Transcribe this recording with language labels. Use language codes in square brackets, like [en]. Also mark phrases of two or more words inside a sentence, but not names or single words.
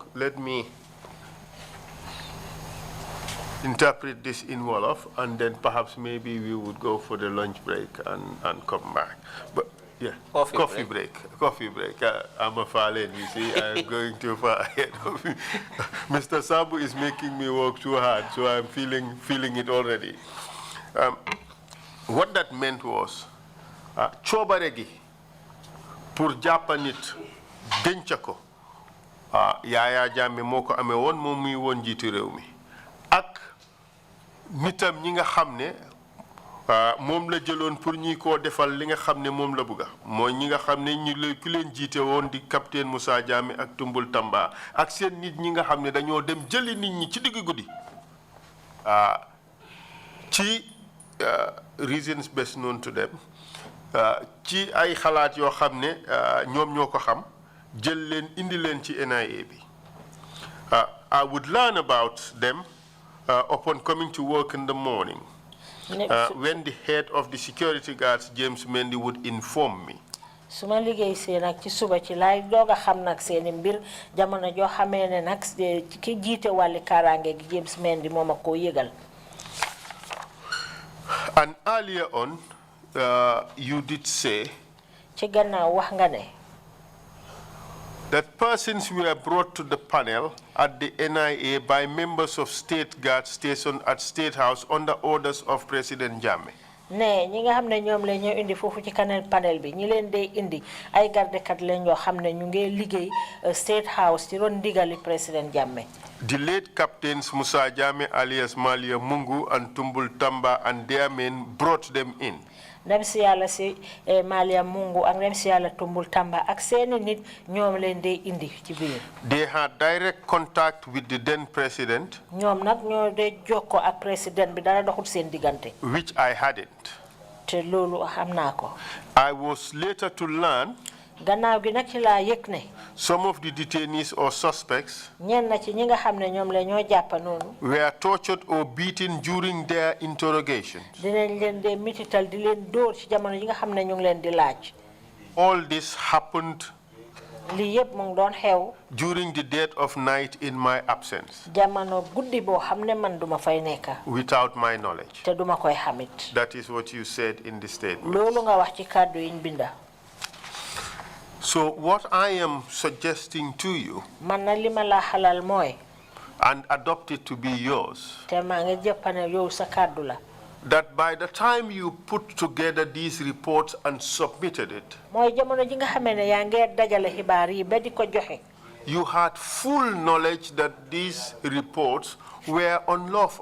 [en] Let me interpret this in Wolof, and then perhaps maybe we would go for the lunch break and come back. But yeah, coffee break. I'm a Falen, you see, I'm going too far ahead of me. Mr. Sabu is making me work too hard, so I'm feeling it already. What that meant was, [wo] chobaregi pour japanit denchako Yaya Jammeh moko amé won mom muy won jitu rew mi ak nitam ñi nga xamné mom la jëlone pour ñi ko defal li nga xamné mom la bëgga moy ñi nga xamné ñi ku leen jité won di capitaine Moussa Jammeh ak Tumbul Tamba ak seen nit ñi nga xamné dañoo dem jëli nit ñi ci digg guddi [en] ci reasons best known to them [wo] ci ay xalaat yo xamné ñom ñoko xam jël leen indi leen ci NIA bi [en] I would learn about them upon coming to work in the morning when the head of the security guards James Mendy would inform me. [wo] Suma liggéey sé nak ci suba ci lay doga xam nak seen mbir jamono jo xamé né nak ki jité wali karangé gi James Mendy moma ko yégal. [en] And earlier on you did say [wo] ci gannaaw wax nga né [en] that persons were brought to the panel at the NIA by members of state guards stationed at State House under orders of President Jammeh. [wo] Ne ñi nga xamne ñom la ñoo indi fofu ci panel bi ñi leen day indi ay garde kat lañ yo xamne ñu ngi liggéey State House ci ron digali President Jammeh. [en] The late captains Musa Jammeh alias Malia Mungu and Tumbul Tamba and their men brought them in. [wo] Dem si yalla si Malia Mungu ak dem si yalla Tumbul Tamba ak seen nit ñoom leen day indi ci biir. [en] They had direct contact with the then president. [wo] Ñoom nak ñoo day jokko ak president bi dara doxul seen digante. [en] Which I hadn't. [wo] Te lolu xamna ko. [en] I was later to learn [wo] gannaaw gi nak ci la yek ne [en] some of the detainees or suspects [wo] ñen na ci ñi nga xamne ñoom la ñoo japp nonu [en] were tortured or beaten during their interrogations. [wo] Dinañ leen de mitital di leen door ci jamono yi nga xamne ñu ngi leen di laaj. [en] All this happened [wo] li yeb mo ngi doon xew [en] during the dead of night in my absence. [wo] Jamono guddi bo xamne man duma fay nekka. [en] Without my knowledge. [wo] Te duma koy xamit. [en] That is what you said in the statement. [wo] Lolu nga wax ci kàddu yiñ binda. [en] So what I am suggesting to you and adopt it to be yours, that by the time you put together these reports and submitted it, you had full knowledge that these reports were unlawful.